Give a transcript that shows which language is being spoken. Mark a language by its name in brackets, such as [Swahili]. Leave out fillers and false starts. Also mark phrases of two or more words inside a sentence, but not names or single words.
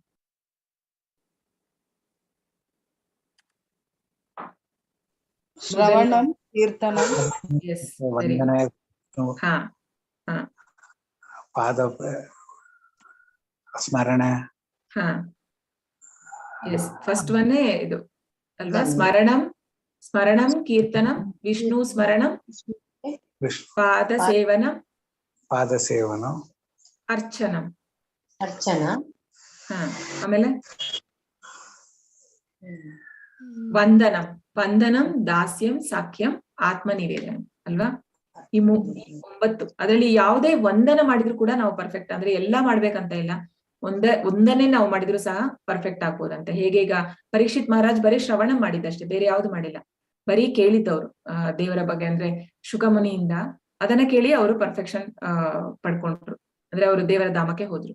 [Sanskrit] ಶ್ರವಣಂ ಕೀರ್ತನಂ. [Kannada] ಎಸ್, ಹಾ ಹಾ [Sanskrit] ಪಾದ ಸ್ಮರಣ. [Kannada] ಹಾ ಎಸ್, [English] first one [Kannada] ಇದು ಅಲ್ವಾ? [Sanskrit] ಸ್ಮರಣಂ ಕೀರ್ತನಂ, ವಿಷ್ಣು ಸ್ಮರಣಂ, ಪಾದ ಸೇವನಂ ಪಾದ ಸೇವನ ಅರ್ಚನಂ. ಅರ್ಚನಾ. [Kannada] ಆಮೇಲೆ ವಂದನಂ. ವಂದನಂ, ದಾಸ್ಯಂ, ಸಾಖ್ಯಂ, ಆತ್ಮ ನಿವೇದನ ಅಲ್ವಾ? ಈ 9 ಅದರಲ್ಲಿ ಯಾವುದೇ ವಂದನ ಮಾಡಿದ್ರು ಕೂಡ ನಾವು ಪರ್ಫೆಕ್ಟ್, ಅಂದ್ರೆ ಎಲ್ಲಾ ಮಾಡ್ಬೇಕಂತ ಇಲ್ಲ, ಒಂದನ್ನೇ ನಾವು ಮಾಡಿದ್ರು ಸಹ ಪರ್ಫೆಕ್ಟ್ ಆಗ್ಬೋದಂತೆ. ಹೇಗೆ ಈಗ ಪರೀಕ್ಷಿತ್ ಮಹಾರಾಜ್ ಬರೀ ಶ್ರವಣ ಮಾಡಿದ್ದಷ್ಟೇ, ಬೇರೆ ಯಾವ್ದು ಮಾಡಿಲ್ಲ, ಬರೀ ಕೇಳಿದ್ದವ್ರು ದೇವರ ಬಗ್ಗೆ, ಅಂದ್ರೆ ಶುಕಮುನಿಯಿಂದ ಅದನ್ನ ಕೇಳಿ ಅವರು ಪರ್ಫೆಕ್ಷನ್ ಪಡ್ಕೊಂಡ್ರು, ಅಂದ್ರೆ ಅವರು ದೇವರ ಧಾಮಕ್ಕೆ ಹೋದ್ರು.